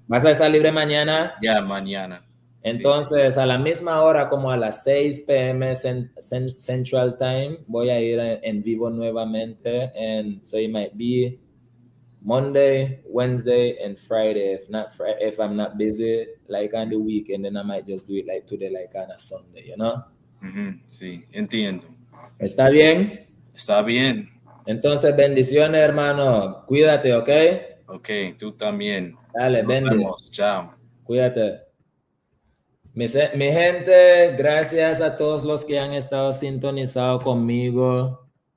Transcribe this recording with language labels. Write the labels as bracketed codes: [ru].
[es] ¿Vas a estar libre mañana? [en] Yeah, mañana. [es] Entonces, a la misma hora, como a las 6 p.m. Central Time, voy a ir en vivo nuevamente. [en] And so it might be Monday, Wednesday, and Friday. If I'm not busy, like on the weekend, then I might just do it like today, like on a Sunday, you know? [es] Sí, entiendo. ¿Está bien? Está bien. Entonces, bendiciones, hermano. Cuídate, ¿ok? Ok, tú también. Dale, bendiciones. Chao. Cuídate. Mi gente, gracias a todos los que han estado sintonizados conmigo.